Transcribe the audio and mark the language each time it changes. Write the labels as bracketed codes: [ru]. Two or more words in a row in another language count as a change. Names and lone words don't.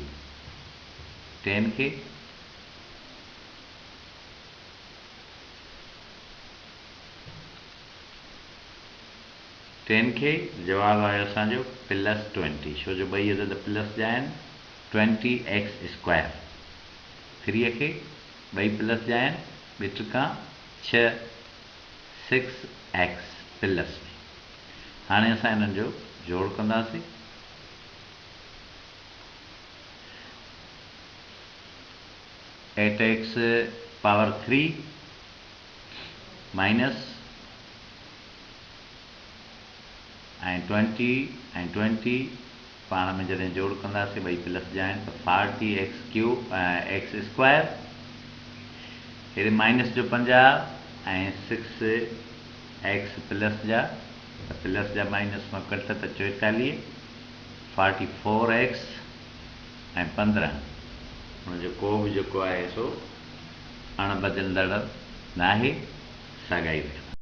[sd] 10 खे जवाबु आयो असांजो प्लस 20 छो जो ॿई अदद प्लस जा आहिनि 20x²। 3 खे ॿई प्लस जा आहिनि ॿिए 6 6x प्लस में हाणे असां इन्हनि जो जोड़ कंदासीं। [en] eight x power 3 minus [sd] ऐं 20 ऐं 20 पाण में जॾहिं जोड़ कंदासीं ॿई प्लस जा आहिनि त 40 [en] x cube x square, [sd] हेॾे माइनस जो 50 ऐं 6 [en] x plus [sd] जा, त प्लस जा माइनस मां कट त 44, 44 एक्स ऐं 15, हुनजो को बि जेको आहे सो अणबदलंदड़ न आहे, साॻाई रखंदा।